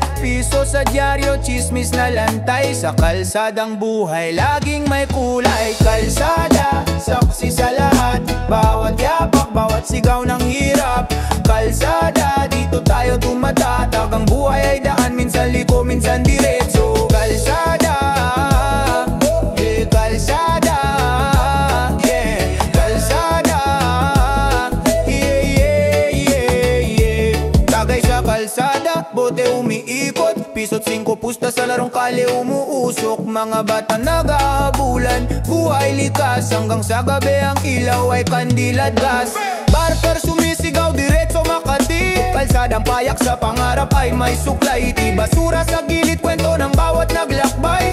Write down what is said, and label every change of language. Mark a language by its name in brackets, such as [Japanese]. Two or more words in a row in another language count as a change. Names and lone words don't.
[Filipino] Piso sa dyaryo, chismis na lantay. Sa kalsadang buhay, laging may kulay. Kalsada, saksi sa lahat. Bawat yapak, bawat sigaw ng hirap. Kalsada, dito tayo tumatatag. Ang buhay ay daan, minsan liko, minsan diretso. Kalsada, [English] yeah, kalsada, yeah, kalsada, yeah, yeah, yeah, yeah. [Filipino] Tagay sa kalsada, bote umiikot. Piso't 5 pusta sa larong kali umuusok. Mga bata nag-aabulan, buhay likas. Hanggang sa gabi ang ilaw ay kandila at gas. Barker sumisigaw, diretso Makati. Kalsadang payak sa pangarap ay may suklay. Di basura sa gilid, kwento ng bawat naglakbay.